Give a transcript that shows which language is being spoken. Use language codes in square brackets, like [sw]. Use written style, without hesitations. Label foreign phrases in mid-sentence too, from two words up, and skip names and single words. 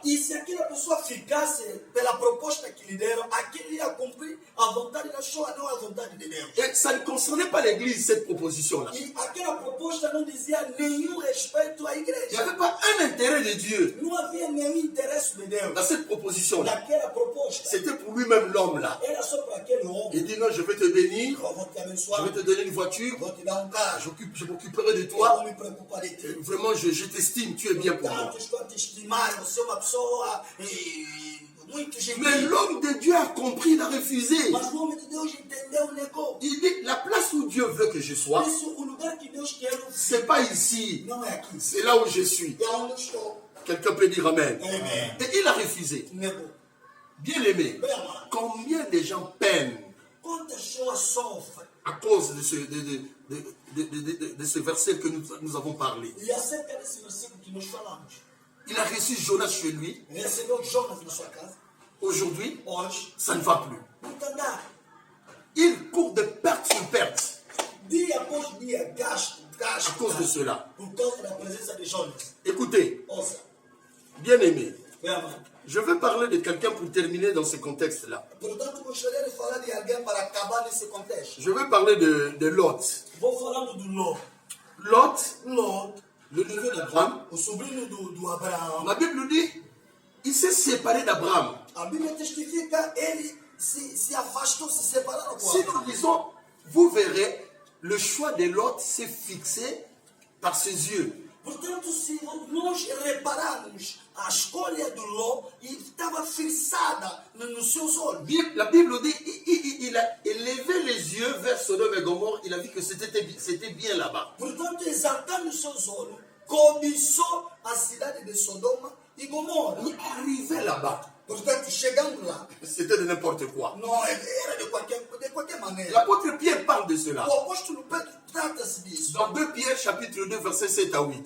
[pt] E se aquela pessoa ficasse pela proposta que lhe deram, aquilo ia cumprir a vontade da pessoa, não a vontade de Deus. [fr] Et ça ne concernait pas l'Église, cette proposition-là. [pt] E aquela proposta não dizia nenhum respeito à [fr] Il n'y [pt] igreja. [fr] avait pas un intérêt de Dieu [pt] Não havia nenhum interesse de Deus [fr] dans cette proposition-là. [pt] naquela proposta. [fr] C'était pour lui-même l'homme là. [pt] Era só para aquele homem. [fr] Il dit non, je vais te bénir, [pt] Eu vou te [fr] je [pt] abençoar, [fr] vais te donner une voiture, [pt] vou te dar carro, [fr] je m'occuperai de [pt] eu [fr] toi. [pt] vou me preocupar de ti. [fr] Vraiment, je t'estime, tu es bien pour moi. [pt] Portanto, estou a te estimar, você é uma pessoa muito [fr] Mais [pt] gentil. [fr] l'homme de Dieu a compris, il a refusé. [pt] Mas o homem de Deus entendeu, negou. [fr] Il dit, la place où Dieu veut que je sois, [pt] Por isso, o lugar que Deus quer [fr] c'est pas ici, [pt] não é aqui. [fr] c'est là où je suis. [pt] É onde eu estou. [fr] Quelqu'un peut dire Amen. Amen. Et il a refusé. [pt] Negou. [fr] Bien aimé, [pt] Bem amado, [fr] combien de gens peinent [pt] quantas pessoas sofrem [fr] à cause de ce verset que nous avons parlé. [pt] e acerca desse versículo que nós falamos? [fr] Il a reçu Jonas chez lui. [pt] Recebeu Jonas na sua casa. [fr] Aujourd'hui, [pt] Hoje, [fr] ça ne va plus. [pt] não está andando. [fr] Il court de perte sur perte [pt] Dia após dia, gasto, [fr] à cause de [pt] gasto. [fr] cela. [pt] Por causa da presença de Jonas. [fr] Écoutez, [pt] Ouça, [fr] bien aimé, [pt] bem amado. [fr] je veux parler de quelqu'un pour terminer dans ce contexte-là. [pt] Portanto, gostaria de falar de alguém para acabar nesse contexto. [fr] Je veux parler de Lot. [pt] Vou falando do Ló. [fr] Lot, [pt] Ló, [fr] le neveu d'Abraham, [pt] o sobrinho do Abraão. [fr] la Bible nous dit, il s'est séparé d'Abraham. [pt] A Bíblia testifica, ele se afastou, se separaram com [fr] Si [pt] Abraão. [fr] nous disons, vous verrez, le choix de Lot s'est fixé par ses yeux. [pt] Portanto, se nós repararmos, a escolha do Ló estava fixada nos seus olhos. [fr] La Bible dit, il a élevé les yeux vers Sodome et Gomorrhe, il a vu que c'était bien là-bas. [pt] Portanto, exaltando os seus olhos, cobiçou a cidade de Sodoma e Gomorra. [fr] Il arrivait là-bas, [pt] Portanto, chegando lá, [fr] c'était de n'importe quoi. [pt] não era de qualquer maneira. [fr] L'apôtre Pierre parle de cela. [pt] O apóstolo Pedro trata-se disso. [fr] Dans 2 Pierre chapitre 2 versets 7 à 8.